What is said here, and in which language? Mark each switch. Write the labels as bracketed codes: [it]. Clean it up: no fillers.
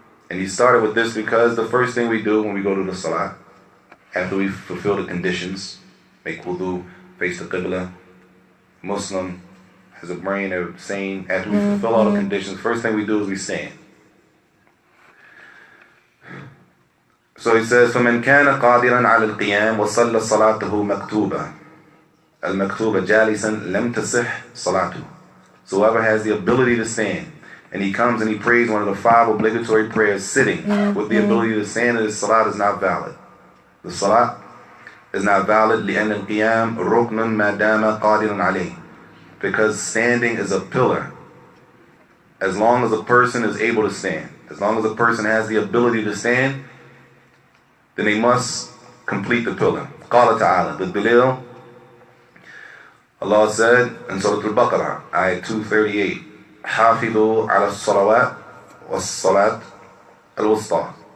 [en] And he started with this because the first thing we do when we go to the Salat, after we fulfill the conditions, make wudu, face the Qibla, Muslim has a brain, they're saying, after we fulfill all the conditions, first thing we do is we stand. [ar] So he says, فَمَنْ كَانَ قَادِرًا عَلَى الْقِيَامِ وَصَلَّ صَلَاتَهُ مَكْتُوبًا الْمَكْتُوبَ جَالِسًا لَمْ تَصِحْ صَلَاتُهُ. [en] So whoever has the ability to stand, and he comes and he prays one of the 5 obligatory prayers sitting with the ability to stand, his Salat is not valid. The Salat is not valid [ar] لِأَنَّ الْقِيَامِ رُكْنٌ مَا دَامَ قَادِرًا عَلَيْهِ. [en] Because standing is a pillar. As long as a person is able to stand, as long as a person has the ability to stand, then they must complete the pillar. [ar] قال تعالى, [en] the Dalil, Allah said in Surah Al-Baqarah, ayat 238, [ar] حافظوا على الصلوات والصلاة الوسطى.